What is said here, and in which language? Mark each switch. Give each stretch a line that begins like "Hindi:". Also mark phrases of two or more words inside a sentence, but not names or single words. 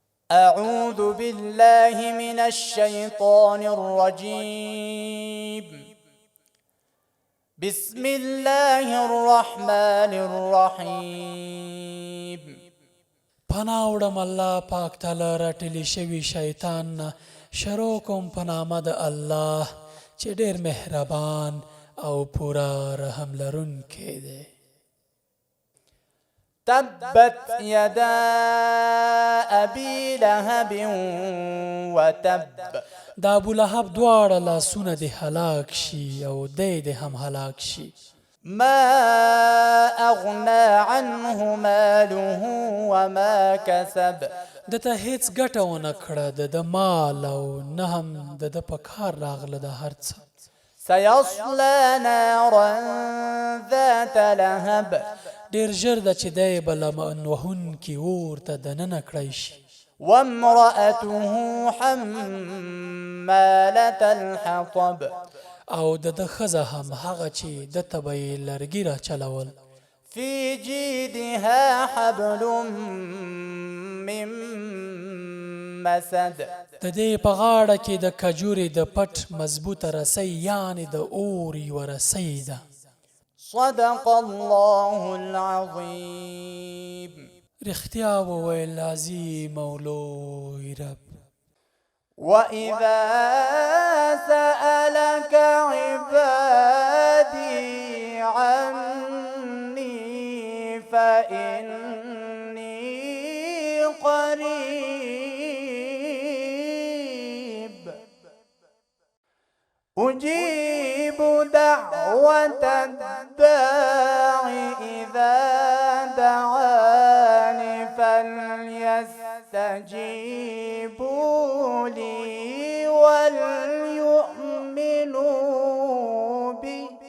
Arabic: أعوذ بالله من الشيطان الرجيم. بسم الله الرحمن الرحيم.
Pashto: پناوړم الله پاک تعالی راټلی شوي شیطان نه شروع کوم په نامه د الله چې ډېر مهربان او پوره رحم لرونکی دی.
Arabic: تبت يدا أبي لهب وتب.
Pashto: د ابولهب دواړه لاسونه دې هلاک شي او دی دې هم هلاک شي.
Arabic: ما أغنى عنه ماله وما كسب.
Pashto: دته هیڅ ګټه ونه کړه د مال او نه هم د په کار راغله د هر څه.
Arabic: سيصلى نارا ذات لهب.
Pashto: ډېر ژر ده چې دی به لمن وهونکي اور ته دننه کړی شي.
Arabic: وامرأته حمالة الحطب.
Pashto: او د ښځه هم هغه چې دته به یې لرګي را چلول.
Arabic: في جيدها حبل من مسد.
Pashto: د دې په غاړه کې د کجورې د پټ مضبوطه رسۍ یعنې د اور یوه رسۍ ده.
Arabic: صدق الله العظيم.
Pashto: رښتیا وویل عظیم او لوی رب.
Arabic: وإذا سألك عبادي عني فإني قريب أجيب دعوة الداع إذا دعاني فليستجيبوا لي وليؤمنوا بي